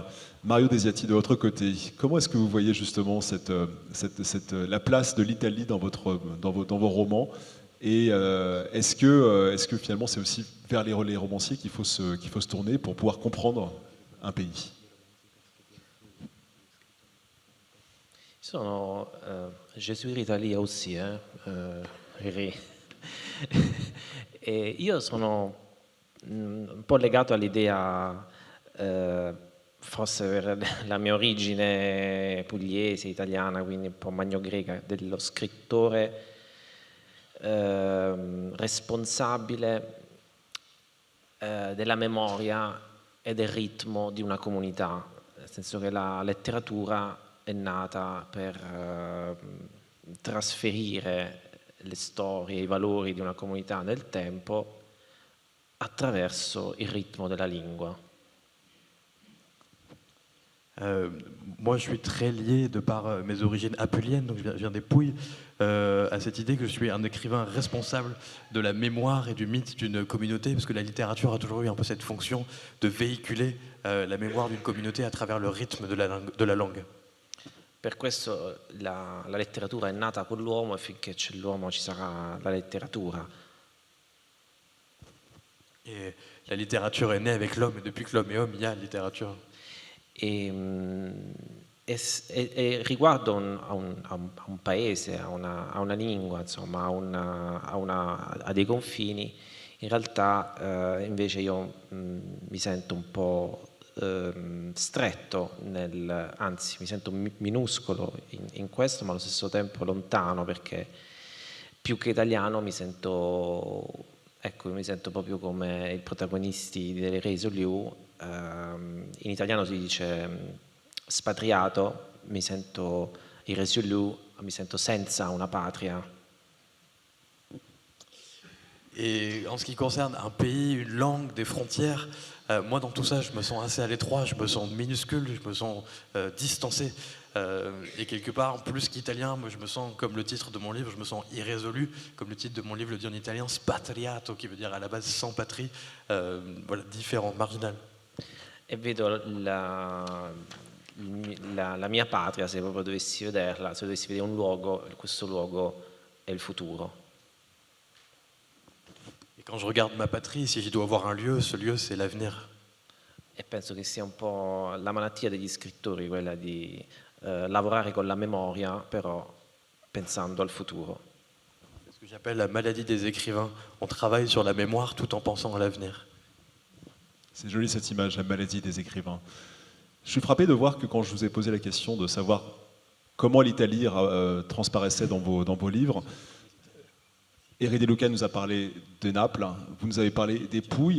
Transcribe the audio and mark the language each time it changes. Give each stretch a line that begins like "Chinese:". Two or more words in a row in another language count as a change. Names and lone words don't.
French: Mario Desiati, de votre côté, comment est-ce que vous voyez justement la place de l'Italie dans vos romans Et est-ce que finalement c'est aussi vers les romanciers qu'il faut se tourner pour pouvoir comprendre un pays? Je suis italien aussi, Riri.
Italian: E io sono un po' legato all'idea, forse per la mia origine pugliese, italiana, quindi un po' magnogreca, dello scrittore responsabile della memoria e del ritmo di una comunità, nel senso che la letteratura è nata per trasferire le storie, i valori di una comunità nel tempo attraverso il ritmo della lingua.
French: Moi, je suis très lié, de par mes origines apuliennes, donc je viens des Pouilles, à cette idée que je suis un écrivain responsable de la mémoire et du mythe d'une communauté, parce que la littérature a toujours eu un peu cette fonction de véhiculer la mémoire d'une communauté à travers le rythme de la langue.
Italian: Per questo la letteratura è nata con l'uomo e finché c'è l'uomo ci sarà la letteratura.
French: Et la littérature est née avec l'homme, et depuis que l'homme est homme, il y a littérature.
Italian: E riguardo a un paese, a una lingua, insomma, a dei confini, in realtà invece io mi sento un po' stretto, anzi mi sento minuscolo in questo, ma allo stesso tempo lontano, perché più che italiano mi sento proprio come i protagonisti delle Résolue. In italiano si dice spatriato, mi sento irrésolu, mi sento senza una patria.
French: Et en ce qui concerne un pays, une langue, des frontières, moi dans tout ça je me sens assez à l'étroit, je me sens minuscule, je me sens distancé. Et quelque part, plus qu'italien, moi je me sens, comme le titre de mon livre, je me sens irrésolu, comme le titre de mon livre le dit en italien, spatriato, qui veut dire à la base sans patrie, voilà, différent, marginal.
Italian: E vedo la mia patria, se proprio dovessi vederla, se dovessi vedere un luogo, questo luogo è il futuro.
French: Et quand je regarde ma patrie, si je dois avoir un lieu, ce lieu c'est l'avenir.
Italian: E penso che sia un po' la malattia degli scrittori, quella di lavorare con la memoria, però pensando al futuro.
French: C'est ce que j'appelle la maladie des écrivains. On travaille sur la mémoire tout en pensant à l'avenir. C'est joli cette image, la maladie des écrivains. Je suis frappé de voir que quand je vous ai posé la question de savoir comment l'Italie transparaissait dans vos livres, Éric De Luca nous a parlé de Naples, vous nous avez parlé des Pouilles.